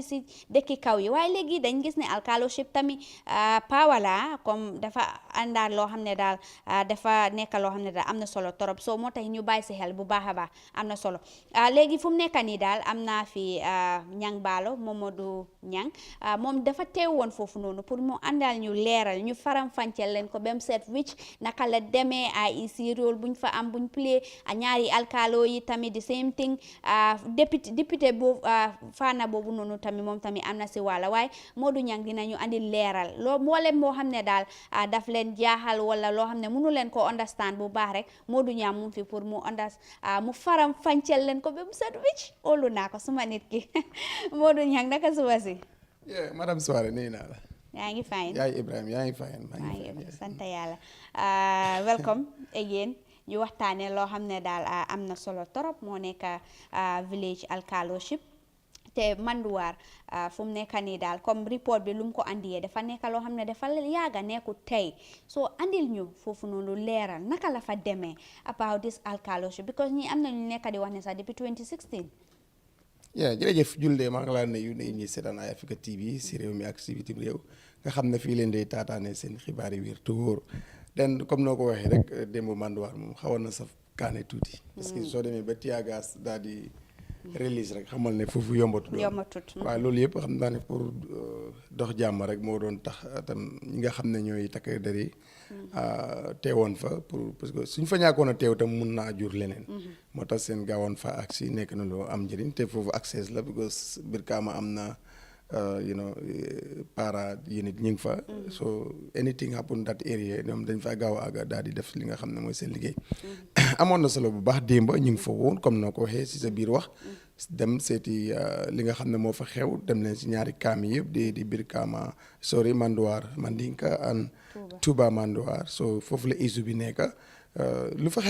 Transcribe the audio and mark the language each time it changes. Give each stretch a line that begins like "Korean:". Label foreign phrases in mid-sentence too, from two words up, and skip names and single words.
Wolof: si dëkki kaw yi waaye léegi dañ gis ne alkaloship tamit power la comme dafa àndaat loo xam ne daal dafa nekk loo xam ne daal am na solo torop so moo tax ñu bàyyi si xel bu baax a baax am na solo léegi fu mu nekk nii daal am naa fi Ñang Baalo Momodou Ñang moom dafa teew woon foofu noonu pour mu àndal ñu leeral ñu faram fàcceel leen ko ba mu set wicc naka la demee IEC rôle buñ fa am buñ play ñaari alkalo yi tamit
English: the same thing
Wolof: député boobu faana boobu noonu tamit moom tamit am na si wàlla waaye Modou Ñang dinañu andi leeral loo mboolem moo xam ne daal daf leen jaaxal wala loo xam ne mënu leen ko understand bu baax rek Modou Ñang mu fi pour mu mu faram fàcceel leen ko ba mu set wicc óolu naa ko suma nit ki Modou Ñang naka suba si madame Soare nuyu naa la yaa ngi fine yaay Ibrahima yaa ngi fine maa ngi sant yàlla welcome again ñu waxtaanee loo xam ne daal am na solo torop moo nekk village alkaloship te Manduwar fu mu nekk nii daal comme report bi lu mu ko andiyee dafa nekk loo xam ne dafa yaaga nekku tey soo andil ñu foofu noonu leeral naka la fa demee
English: about this alkaloship
Wolof: because ñi am na ñu nekk di wax ne sax depuis 2016. jërëjëf Julde maa ngi laa nuyu ñi seetaan ay Africa TV si réew mi ak si bitim réew nga xam ne fii leen day taataane seen xibaar yi wér te wóor den comme noo ko waxee rek démb Manduwar moom xawoon na saf kaane tuuti
French: parce que
Wolof: soo demee ba tiyaagaas daal di release rek xamal ne foofu yombatut waaye loolu yëpp xam naa ne pour dox jàmm rek moo doon tax tam ñi nga xam ne ñooy takk der yi teewoon fa
French: pour parce que
Wolof: suñ fa ñàkkoon a teew tam mun naa jur leneen moo tax seen gaawoon fa ak si nekk na loo am njëriñ te foofu access la because Brikama am na para unit ñu ngi fa
English: so anything happen that area
Wolof: ñoom dañ fa gaaw a daal di def li nga xam ne mooy seen liggéey amoon na solo bu baax démb ñu ngi fa woon comme noo ko waxee si sa biir wax dem seeti li nga xam ne moo fa xew dem leen si ñaari kaam yi yëpp di Brikama Manduwar Mandinka and Touba Manduwar so foofu la issue bi nekk lu fa